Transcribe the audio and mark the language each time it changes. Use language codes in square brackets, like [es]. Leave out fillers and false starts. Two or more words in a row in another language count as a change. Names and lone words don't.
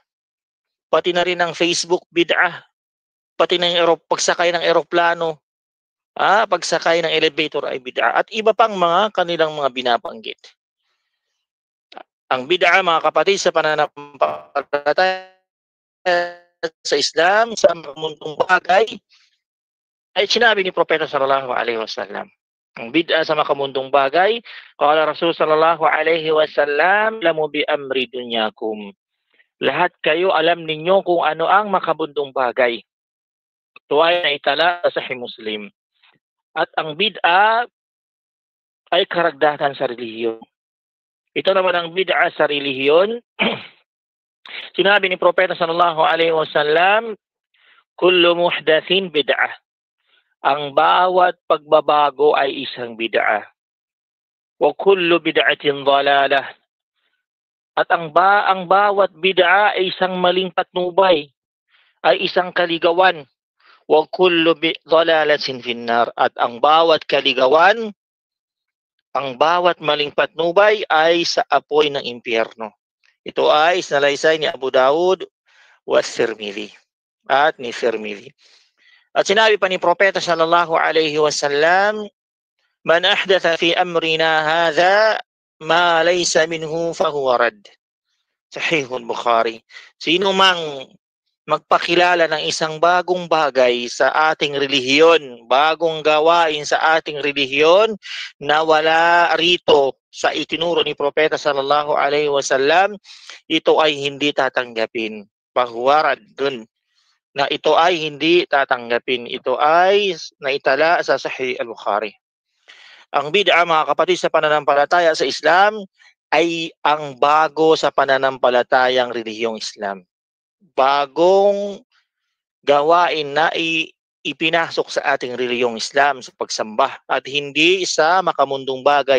[tl] Pati na rin ang Facebook, bid'a. Pati na yung pagsakay ng eroplano, pagsakay ng elevator ay bid'a. At iba pang mga kanilang mga binabanggit. Ang bid'a, mga kapatid, sa pananampalataya sa Islam, sa mundong bagay, ay sinabi ni Propeta [ar] صلى الله عليه وسلم. [tl] Ang bid'a sa makamundong bagay, [ar] قال رسول صلى الله عليه وسلم أعلم بأمر دنياكم. [tl] Lahat kayo alam ninyo kung ano ang makamundong bagay. Ito ay naitala sa Sahih Muslim. At ang bid'a ay karagdagan sa relihiyon. Ito naman ang bid'a sa relihiyon. Sinabi ni Propeta [ar] صلى الله عليه وسلم, كل محدثة بدعة. [tl] Ang bawat pagbabago ay isang bid'a. [ar] وكل بدعة ضلالة. [tl] At ang bawat bid'a ay isang maling patnubay, ay isang kaligawan. [ar] وكل ضلالة في النار. [tl] At ang bawat kaligawan, ang bawat maling patnubay ay sa apoy ng impyerno. Ito ay sinalaysay ni Abu Dawud wa Tirmidhi at ni Tirmidhi. At sinabi pa ni Propeta [ar] صلى الله عليه وسلم من أحدث في أمرنا هذا ما ليس منه فهو رد. [tl] Sahihul Bukhari. Sino mang magpakilala ng isang bagong bagay sa ating relihiyon, bagong gawain sa ating relihiyon na wala rito sa itinuro ni Propeta [ar] صلى الله عليه وسلم, [tl] ito ay hindi tatanggapin. [ar] فهو رد. [tl] na ito ay hindi tatanggapin. Ito ay naitala sa Sahih al-Bukhari. Ang bid'a, mga kapatid, sa pananampalataya sa Islam ay ang bago sa pananampalatayang relihiyong Islam. Bagong gawain na ipinasok sa ating relihiyong Islam sa pagsamba at hindi sa makamundong bagay.